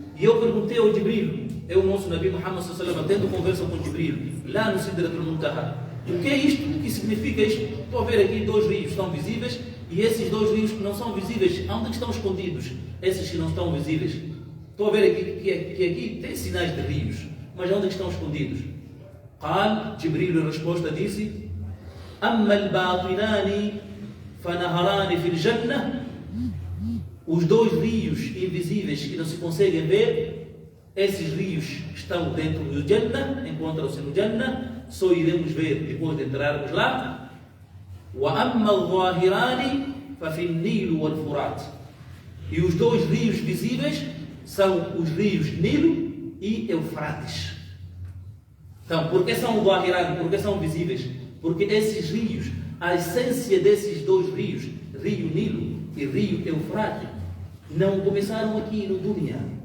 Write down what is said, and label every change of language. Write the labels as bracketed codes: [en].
[pt] E eu perguntei ao Jibril, é o nosso Nabi Muhammad sallallahu alaihi wasallam, tendo conversa com Jibril lá no Sidratul Muntaha. O que é isto? O que significa isto? Estou a ver aqui 2 rios que estão visíveis e esses 2 rios que não são visíveis, onde estão escondidos? Esses que não estão visíveis. Estou a ver aqui que aqui tem sinais de rios, mas onde estão escondidos? [ar] قال Jibril, [pt] a resposta disse: [ar] أما الباطنان فنهران في الجنة. [pt] Os 2 rios invisíveis que não se conseguem ver, esses rios estão dentro do Jannah, encontram-se no Jannah, só iremos ver depois de entrarmos lá. [ar] وأما الظاهران ففي النيل والفرات. [pt] E os 2 rios visíveis são os rios Nilo e Eufrates. Então, por que são Zahiran? Por que são visíveis? Porque esses rios, a essência desses 2 rios, Rio Nilo e Rio Eufrates, não começaram aqui no Dunya.